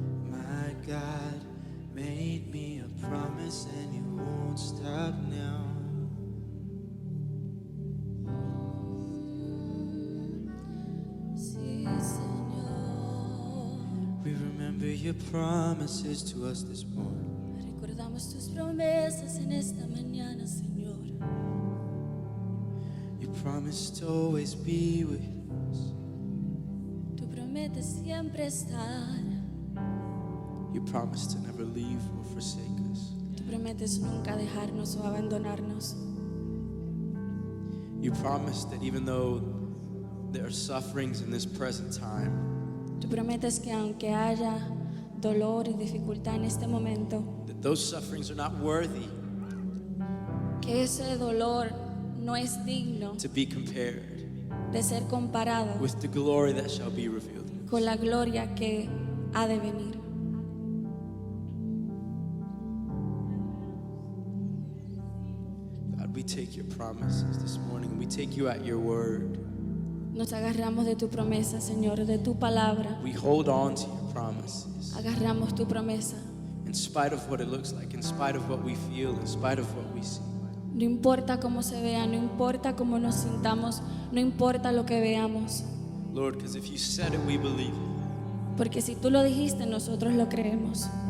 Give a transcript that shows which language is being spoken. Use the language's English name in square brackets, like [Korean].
[English] My God made me a promise and He won't stop now. [Spanish] Sí, Señor. [English] We remember your promises to us this morning. [Spanish] Recordamos tus promesas en esta mañana, Señor. [English] You promised to always be with us. [Spanish] Tú prometes siempre estar. [English] You promised to never leave or forsake us. [Spanish] Tú prometes nunca dejarnos o abandonarnos. [English] You promised that even though there are sufferings in this present time, [Spanish] Tú prometes que aunque haya dolor y dificultad en este momento, [English] that those sufferings are not worthy [Spanish] que ese dolor no es digno [English] to be compared [Spanish] de ser comparado [English] with the glory that shall be revealed. [Spanish] con la gloria que ha de venir. [English] God, we take your promises this morning. We take you at your word. [Spanish] Nos agarramos de tu promesa, Señor, de tu palabra. [English] We hold on to your promises. [Spanish] Agarramos tu promesa. [English] In spite of what it looks like, in spite of what we feel, in spite of what we see. [Spanish] No importa cómo se vea, no importa cómo nos sintamos, no importa lo que veamos. [English] Lord, because if you said it, we believe it. [Spanish] Porque si tú lo dijiste, nosotros lo creemos.